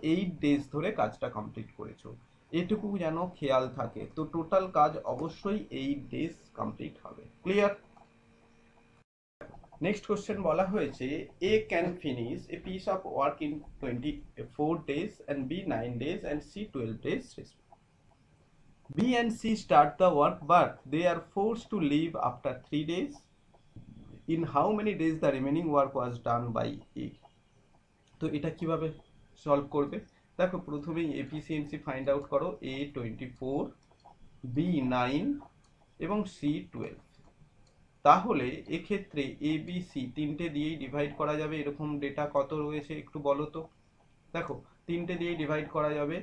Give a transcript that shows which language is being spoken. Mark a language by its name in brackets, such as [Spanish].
[Bangla] 8 days ধরে কাজটা complete করেছো, এটুকু যেন খেয়াল থাকে। তো টোটাল কাজ অবশ্যই 8 ডেজ কমপ্লিট হবে। ক্লিয়ার? [English] next question [Bangla] বলা হয়েছে [English] A can finish a piece of work in 24 days and B 9 days and C 12 days. B and C start the work but they are forced to leave after 3 days. In how many days the remaining work was done by A? [Bangla] তো এটা কিভাবে solve করবে? দেখো প্রথমেই efficiency find out করো। এ 24, B 9 এবং C 12। তাহলে এক্ষেত্রে এ বি সি তিনটে দিয়েই ডিভাইড করা যাবে। এরকম ডেটা কত রয়েছে একটু বলো তো। দেখো তিনটে দিয়েই ডিভাইড করা যাবে।